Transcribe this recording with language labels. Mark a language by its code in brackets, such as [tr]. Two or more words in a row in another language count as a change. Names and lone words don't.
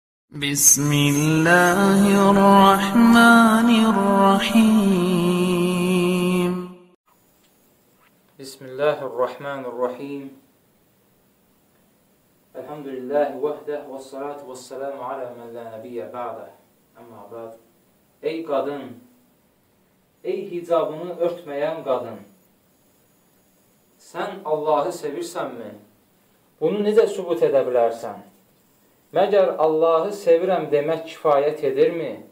[ar] بسم الله الرحمن الرحيم بسم الله الرحمن الرحيم الحمد لله وحده والصلاة والسلام على من لا نبي بعده أما بعد. [az] Ey qadın, ey hicabını örtməyən qadın, sən Allahı sevirsənmi? Bunu necə sübut edə bilərsən? Məgər Allahı sevirəm demək kifayət edirmi?